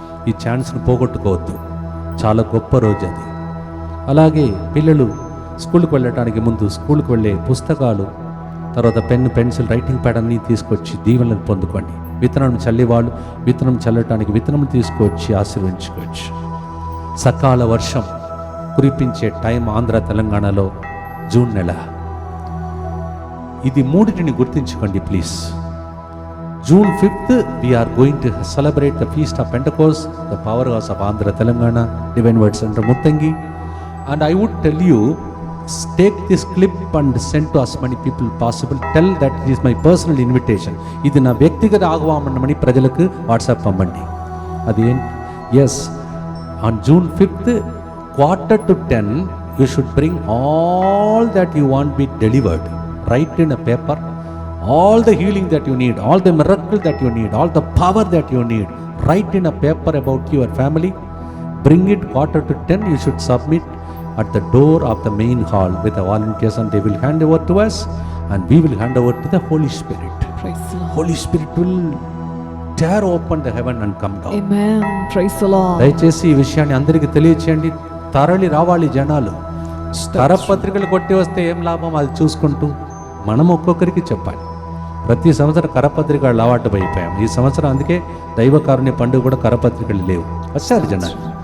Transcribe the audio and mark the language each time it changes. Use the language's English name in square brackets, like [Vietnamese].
[Telugu] ఈ ఛాన్స్ను పోగొట్టుకోవద్దు, చాలా గొప్ప రోజు అది. అలాగే పిల్లలు స్కూల్కి వెళ్ళటానికి ముందు స్కూల్కి వెళ్ళే పుస్తకాలు, తర్వాత పెన్ను, పెన్సిల్, రైటింగ్ ప్యాడ్ అన్నీ తీసుకొచ్చి దీవెనలు పొందుకోండి. విత్తనం చల్లేవాళ్ళు విత్తనం చల్లటానికి విత్తనం తీసుకొచ్చి ఆశీర్వదించుకోవచ్చు. సకాల వర్షం కురిపించే టైం ఆంధ్ర తెలంగాణలో జూన్ నెల. ఇది మూడింటిని గుర్తించుకోండి please. [English] June 5th we are going to celebrate the feast of Pentecost, the powerhouse of Andhra Telangana Divine Word Center Muttangi. And I would tell you, take this clip and send to as many people possible. Tell that it is my personal invitation. [Telugu] ఇది నా వ్యక్తిగత ఆహ్వానమని ప్రజలకు WhatsApp పంపండి. [English] అది yes, on June 5th 9:45 you should bring all that you want be delivered. Write in a paper all the healing that you need, all the miracle that you need, all the power that you need. Write in a paper about your family. Bring it 9:45. You should submit at the door of the main hall with the volunteers, and they will hand over to us, and we will hand over to the Holy Spirit. Praise the Lord. Holy Spirit will tear open the heaven and come down. Amen. Praise the Lord. [Telugu] దయచేసి ఈ విషయాన్ని అందరికీ తెలియచేయండి. తరలి రావాలి జనాలు. కరపత్రికలు కొట్టి వస్తే ఏం లాభం, అది చూసుకుంటూ మనం ఒక్కొక్కరికి చెప్పాలి. ప్రతి సంవత్సరం కరపత్రికలు అలవాటు అయిపోయాం. ఈ సంవత్సరం అందుకే దైవకారుణ్య పండుగ కూడా కరపత్రికలు లేవు, వచ్చారు జనాలు.